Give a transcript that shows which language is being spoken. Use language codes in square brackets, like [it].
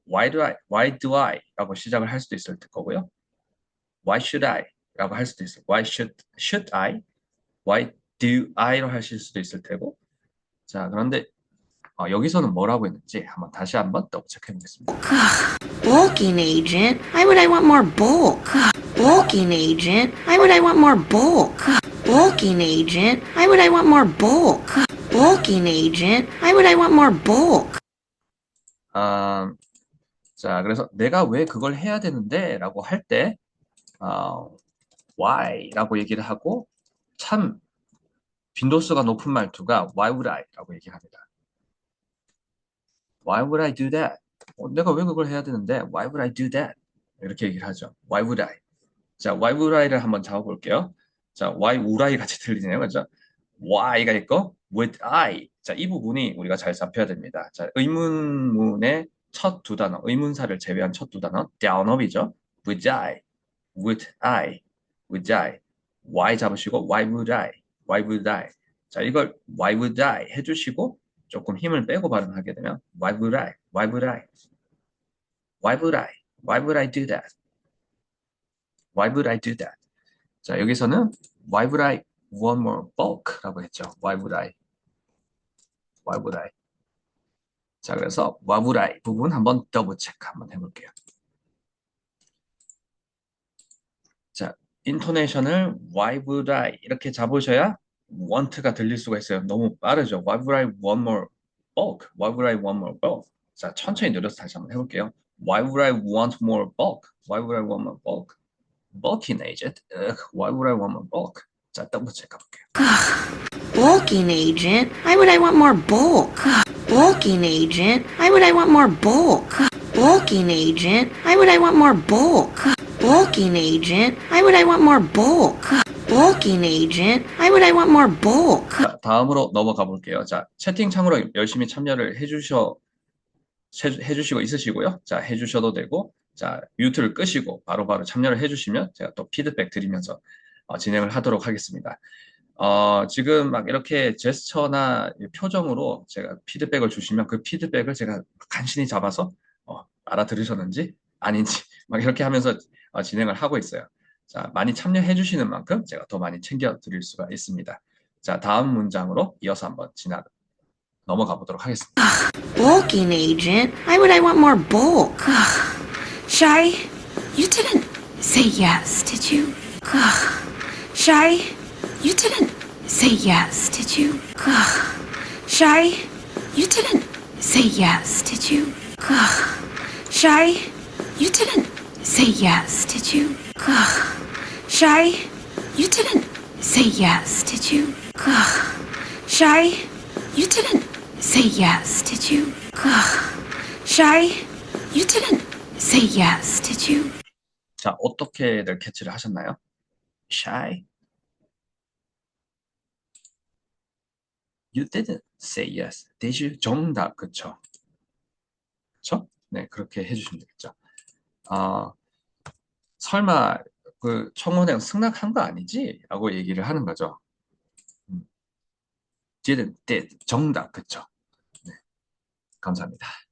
[en] Why do I? [ko] 라고 시작을 할 수도 있을 거고요. [en] Why should I? [ko] 라고 할 수도 있어요. [en] Should I? Why do I [ko] 로 하실 수도 있을 테고. 자, 그런데 여기서는 뭐라고 했는지 다시 한번 더블 체크해 보겠습니다. [en] Bulking agent. Why would I want more bulk? Bulking agent. Why would I want more bulk? Bulking agent. Why would I want more bulk? Bulking agent. Why would I want more bulk? [ko] 자, 그래서 내가 왜 그걸 해야 되는데 라고 할 때, why 라고 얘기를 하고, 참, 빈도수가 높은 말투가 why would I 라고 얘기를 합니다. [en] Why would I do that? [ko] 내가 왜 그걸 해야 되는데, [en] why would I do that? [ko] 이렇게 얘기를 하죠. [en] Why would I? [ko] 자, why would I를 한번 잡아볼게요. 자, why would I 같이 들리네요. 그죠? why가 있고, would I. 자, 이 부분이 우리가 잘 잡혀야 됩니다. 자, 의문문의 첫 두 단어, 의문사를 제외한 첫 두 단어, down업이죠. [en] would I, would I, would I. why 잡으시고, why would I, why would I. 자, 이걸 why would I [ko] 해주시고, 조금 힘을 빼고 발음하게 되면, [en] why would I, why would I, why would I, why would I do that? Why would I do that? [ko] 자, 여기서는 [en] why would I want more bulk [ko] 라고 했죠. [en] Why would I? Why would I? [ko] 자, 그래서 why would I 부분 한번 더블 체크 한번 해볼게요. 자, 인토네이션을 why would I 이렇게 잡으셔야 want가 들릴 수가 있어요. 너무 빠르죠. [en] Why would I want more bulk? Why would I want more bulk? [ko] 자, 천천히 느려서 다시 한번 해볼게요. [en] Why would I want more bulk? Why would I want more bulk? Bulking agent. Why would I want more bulk? [ko] 자, 더블 체크 해볼게요. [en] Bulking agent. Why would I want more bulk? Bulking agent. Why would I want more bulk? Bulking agent. Why would I want more bulk? Bulking agent. Why would I want more bulk? Bulking agent. Why would I want more bulk? [ko] 자, 다음으로 넘어가 볼게요. 자, 채팅창으로 열심히 참여를 해주시고 있으시고요. 자, 해주셔도 되고, 자, 뮤트를 끄시고 바로바로 참여를 해주시면 제가 또 피드백 드리면서 진행을 하도록 하겠습니다. 지금 막 이렇게 제스처나 표정으로 제가 피드백을 주시면 그 피드백을 제가 간신히 잡아서 알아들으셨는지 아닌지 막 이렇게 하면서 진행을 하고 있어요. 자, 많이 참여해 주시는 만큼 제가 더 많이 챙겨 드릴 수가 있습니다. 자, 다음 문장으로 이어서 한번 넘어가 보도록 하겠습니다. [en] Bulking agent. Why would I want more bulk? Shy, you didn't say yes, did you? Shy, you didn't say yes, did you? Shy, you didn't say yes, did you? Shy, you didn't say yes, did you? Shy, you didn't say yes, did you? Shy, you didn't say yes, did you? Shy, you didn't say yes, did you? [ko] 자, 어떻게들 캐치를 하셨나요? [en] Shy. You didn't say yes, did you? [ko] 정답, 그쵸? 그쵸? 네, 그렇게 해주시면 되겠죠. 설마 그 청원회 승낙한 거 아니지? 라고 얘기를 하는 거죠. did, 정답, 그쵸? 네, 감사합니다.